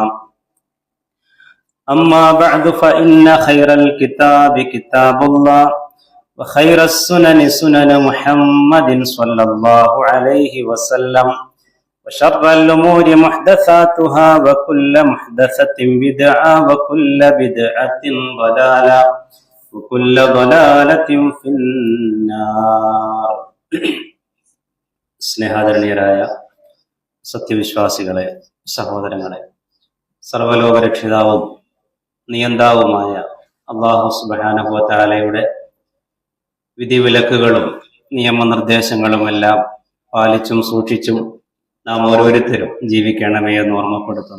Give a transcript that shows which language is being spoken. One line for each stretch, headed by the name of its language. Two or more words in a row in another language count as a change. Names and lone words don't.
Arabic: أما بعد فإن خير الكتاب كتاب الله وخير السنن سنن محمد صلى الله عليه وسلم وشر الأمور محدثاتها وكل محدثة بدعة وكل بدعة ضلالة وكل ضلالة في النار.
Malayalam: സ്നേഹാദരണീയരായ സത്യവിശ്വാസികളെ, സഹോദരങ്ങളെ, സർവ്വലോകരക്ഷിതാവും നിയന്താവുമായ അല്ലാഹു
Arabic: سبحانه وتعالى
Malayalam: വിധിവിലക്കുകളും നിയമനിർദ്ദേശങ്ങളുമെല്ലാം പാലിച്ചും സൂക്ഷിച്ചും നാം ഓരോരുത്തരും ജീവിക്കണമേ എന്ന് ഓർമ്മപ്പെടുത്തുന്നു.